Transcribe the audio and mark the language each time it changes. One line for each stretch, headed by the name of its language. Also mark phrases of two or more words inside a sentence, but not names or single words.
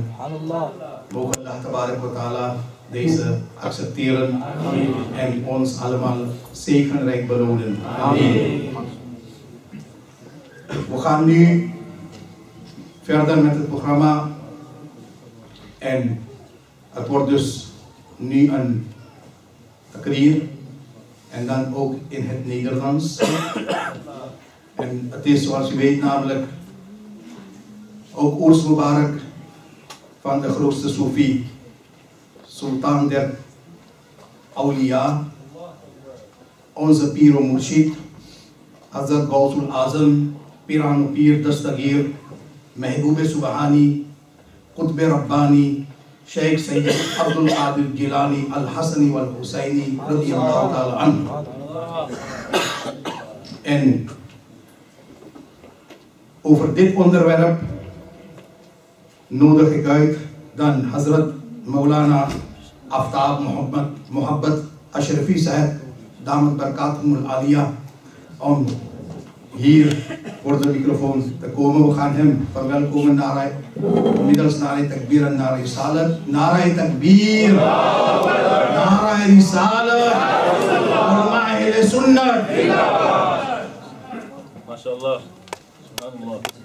Dutch: Mogen
Arabic: الله تبارك وتعالى
Dutch: deze accepteren en ons allemaal zegenrijk belonen. Amen. We gaan nu verder met het programma en het wordt dus nu een Qadir en dan ook in het Nederlands. En het is zoals u weet namelijk ook
Urdu: عرس مبارک
Dutch: van de grootste Sofi, Sultan der Awliya, onze Piro Murshid, Hazrat Gauss-al-Azam, Pirano Pir Dastagir,
Arabic: محبوب سبحانی قطب ربانی شیخ سید
Dutch: Abdul al-Gilani, al-Hasani, wal-Hussaini
Arabic: رضي الله تعالى عنه.
Dutch: En over dit onderwerp nodig ik uit dan Hazrat Moulana Aaftab Mohammad Ashrafi Saheb
Arabic: دامت بركاتهم العالية
Dutch: om hier voor de microfoon te komen. We gaan hem verwelkomen naar middels naar takbir en naar risalat. Naar takbir, naar risalat,
Arabic: علماء أهل السنة. ما شاء الله، سبحان الله.